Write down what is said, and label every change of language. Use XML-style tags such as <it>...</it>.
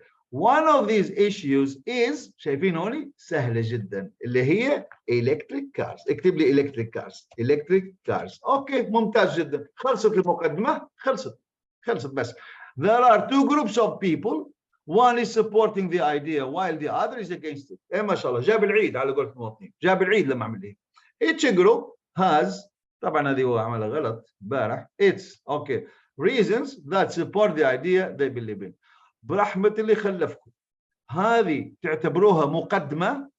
<en>One of these issues is</en> <ar>شايفين هوني سهلة جدا اللي هي</ar> <en>electric cars.</en> <ar>اكتب لي electric cars. اوكي ممتاز جدا. خلصت المقدمة. خلصت بس.</ar> <en>There are two groups of people. One is supporting the idea while the other is against it.</en> <ar>ما شاء الله جاب العيد على قولة المواطنين. جاب العيد لما عمل ايه.</ar> <en>Each group has</en> <ar>طبعا هذه هو عملها غلط امبارح.</ar> <en>It's okay reasons that support the idea they believe in.</en> <ar>برحمة اللي خلفكم هذه تعتبروها مقدمة.</ar>